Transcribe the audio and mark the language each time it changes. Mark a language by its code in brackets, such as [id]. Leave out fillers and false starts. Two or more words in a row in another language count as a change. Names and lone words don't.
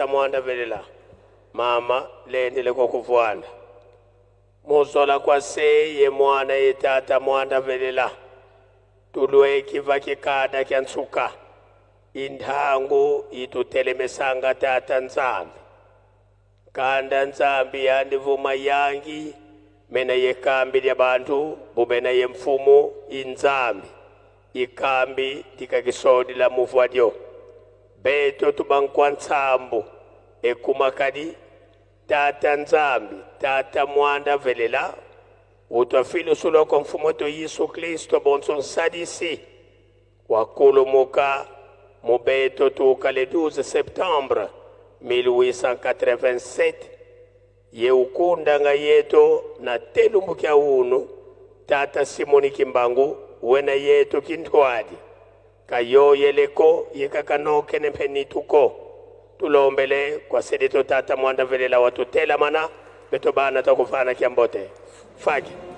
[kg] mwanda velela mama lendele kwa kuvwanda musola kwa se ye mwana ye tata mwanda velela tulwe kiva kikada kyansuka indhangu itutelemesanga tata nzambi kanda nzambi yandivuma yangi mena yekambi lya bantu bubena ye mfumu inzambi ikambi tikakisodi la muvwadyo beto tubankwa nsambu ekumakadi tata nzambi tata mwanda velela utwafilo suloko mfumu to Yesu Kristo bonso nsadisi wakulumuka mubeto tukale 12 septembre 1887 ye ukunda nga yeto na telumbu kya unu tata Simoni Kimbangu wena yeto kintwadi kayo yeleko yekakanoke nempenituko tulombele kwa sedeto tata mwanda velela watutela mana beto bana takufana kiambote faki